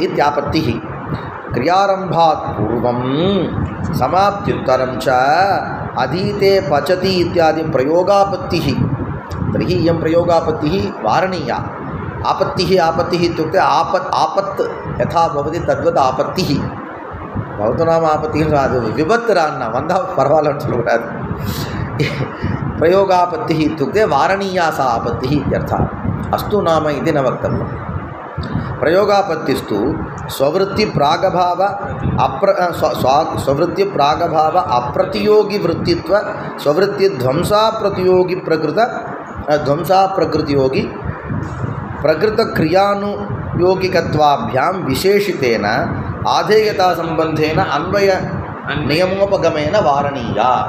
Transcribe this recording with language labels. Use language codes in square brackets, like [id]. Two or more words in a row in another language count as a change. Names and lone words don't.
[sa] इत्यापत्तिः क्रियारम्भात् पूर्वं समाप्त्युत्तरं च अधीते पचति इत्यादि प्रयोगापत्तिः तर्हि इयं प्रयोगापत्तिः वारणीया आपत्तिः आपत्तिः इत्युक्ते आपत् यथा भवति तद्वत् आपत्तिः भवतु नाम आपत्तिः [ta] அது விபத்து ரான்னா வந்தால் பரவாயில்லன்னு சொல்லக்கூடாது [sa] प्रयोगापत्तिः इत्युक्ते वारणीया सा आपत्तिः इत्यर्थः अस्तु नाम इति न वक्तव्यं प्रयोगापत्तिस्तु स्ववृत्ति प्रागभाव स्ववृत्ति प्रागभाव अप्रतियोगी वृत्तित्व स्ववृत्ति ध्वंसा प्रतियोगी प्रकृत ध्वंसा प्रकृतियोगी प्रकृत क्रियानुयोगिकत्वाभ्यां विशेषितेन आधेयता संबंधेन अन्वय नियमोपगमेन वारणीया